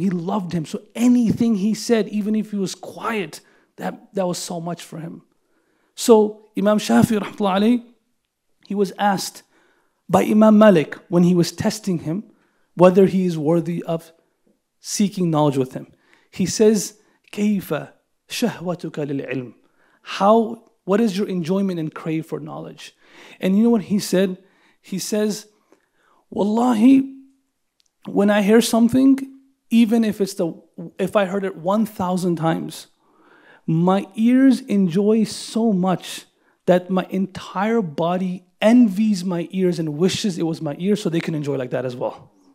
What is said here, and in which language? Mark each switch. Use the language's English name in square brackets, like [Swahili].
[English] He loved him. So anything he said, even if he was quiet, that was so much for him. So Imam Shafi rahmatullah alayhi, he was asked by Imam Malik when he was testing him whether he is worthy of seeking knowledge with him. [Arabic] He says, كيف شهوتك للعلم? [English] What is your enjoyment and crave for knowledge? And you know what he said? He says, Wallahi, when I hear something even if I heard it 1,000 times, my ears enjoy so much that my entire body envies my ears and wishes it was my ears so they can enjoy like that as well.